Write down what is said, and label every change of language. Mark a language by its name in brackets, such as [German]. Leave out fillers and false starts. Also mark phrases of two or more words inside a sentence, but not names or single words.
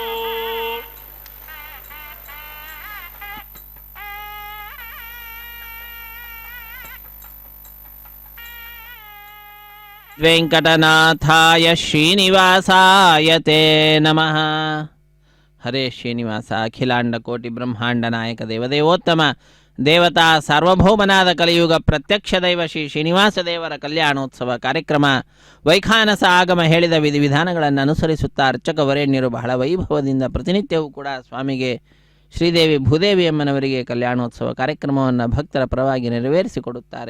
[Sanskrit] వెంకటనాథాయ శ్రీనివాసాయ తే నమః. హరే శ్రీనివాస అఖిలాండ కోటి బ్రహ్మాండ నాయక దేవదేవోత్తమ [Kannada] ದೇವತಾ ಸಾರ್ವಭೌಮನಾದ ಕಲಿಯುಗ ಪ್ರತ್ಯಕ್ಷ ದೈವ ಶ್ರೀ ಶ್ರೀನಿವಾಸ ದೇವರ ಕಲ್ಯಾಣೋತ್ಸವ ಕಾರ್ಯಕ್ರಮ ವೈಖಾನಸ ಆಗಮ ಹೇಳಿದ ವಿಧಿವಿಧಾನಗಳನ್ನು ಅನುಸರಿಸುತ್ತಾ ಅರ್ಚಕ ವರೇಣ್ಯರು ಬಹಳ ವೈಭವದಿಂದ ಪ್ರತಿನಿತ್ಯವೂ ಕೂಡ ಸ್ವಾಮಿಗೆ ಶ್ರೀದೇವಿ ಭೂದೇವಿ ಅಮ್ಮನವರಿಗೆ ಕಲ್ಯಾಣೋತ್ಸವ ಕಾರ್ಯಕ್ರಮವನ್ನು ಭಕ್ತರ ಪರವಾಗಿ ನೆರವೇರಿಸಿಕೊಡುತ್ತಾರೆ.